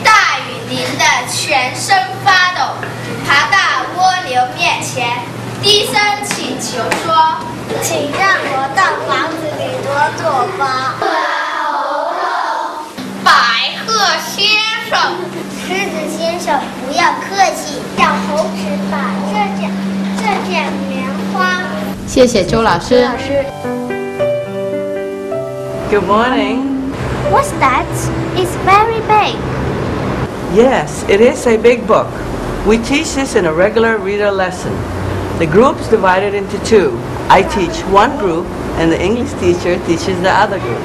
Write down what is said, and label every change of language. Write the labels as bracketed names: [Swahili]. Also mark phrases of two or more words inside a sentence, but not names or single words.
[Chinese] 大雨淋得全身發抖，爬到蝸牛面前，低聲請求說：請讓我到房子裡躲躲吧。百鶴先生，獅子先生不要客氣，小猴子把這件棉花。謝謝周老師。 [English] Good morning. What's that? It's very big. Yes, it is a big book. We teach this in a regular reader lesson. The group's divided into 2. I teach one group, and the English teacher teaches the other group.